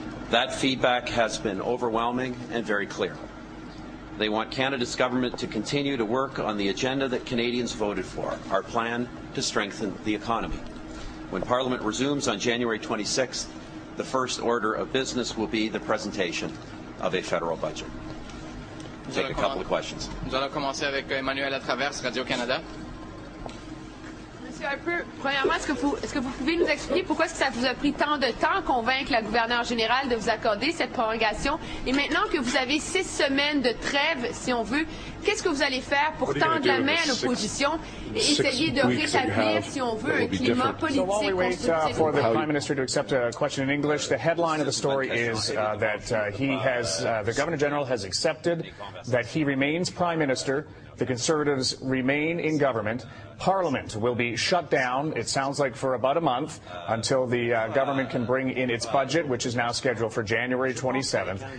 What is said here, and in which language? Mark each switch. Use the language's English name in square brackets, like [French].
[English] That feedback has been overwhelming and very clear. They want Canada's government to continue to work on the agenda that Canadians voted for, our plan to strengthen the economy. When Parliament resumes on January 26th, the first order of business will be the presentation of a federal budget. Take a couple of questions. [French] Nous allons commencer avec Emmanuel à travers Radio-Canada. Un peu, premièrement, est-ce que vous pouvez nous expliquer pourquoi est-ce que ça vous a pris tant de temps à convaincre la gouverneure générale de vous accorder cette prorogation? Et maintenant que vous avez 6 semaines de trêve, si on veut, qu'est-ce que vous allez faire pour tendre la main à l'opposition et essayer de rétablir, si on veut, un climat politique constructif? [English] So while we wait for the Prime Minister to accept a question in English, the headline of the story is that the Governor General has accepted that he remains Prime Minister. The Conservatives remain in government. Parliament will be shut down, it sounds like, for about a month until the government can bring in its budget, which is now scheduled for January 27th.